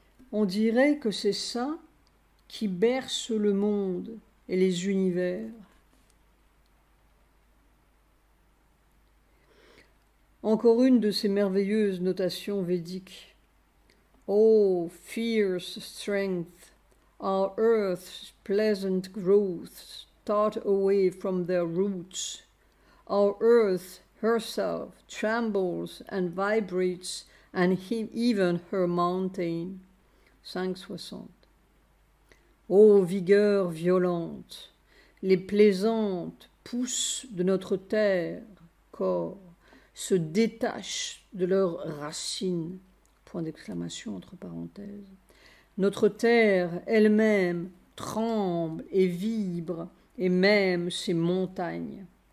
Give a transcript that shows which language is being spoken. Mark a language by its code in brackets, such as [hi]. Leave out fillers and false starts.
[fr] On dirait que c'est ça qui berce le monde et les univers. Encore une de ces merveilleuses notations védiques. [en] Oh, fierce strength, our earth's pleasant growths start away from their roots. Our earth herself trembles and vibrates, and even her mountain. 5,60. [fr] Ô vigueur violente, les plaisantes pousses de notre terre, corps, se détachent de leurs racines. Point d'exclamation entre parenthèses. Notre terre elle-même tremble et vibre, et même ses montagnes.